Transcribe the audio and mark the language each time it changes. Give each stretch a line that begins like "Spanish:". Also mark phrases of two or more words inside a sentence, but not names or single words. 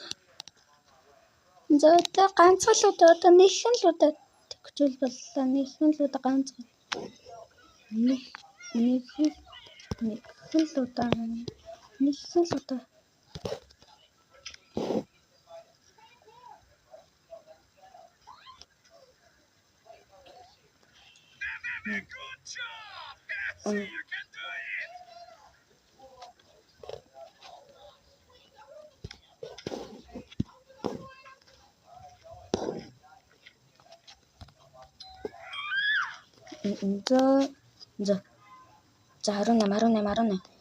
Mongolian: За одоо ганцхан л одоо нэгэн л удаа тэгчүүл боллоо. Нэгэн л удаа ганцхан. Нэгэн л удаа.
English: Good job. That's it. You can do it.
Mongolian: За 18.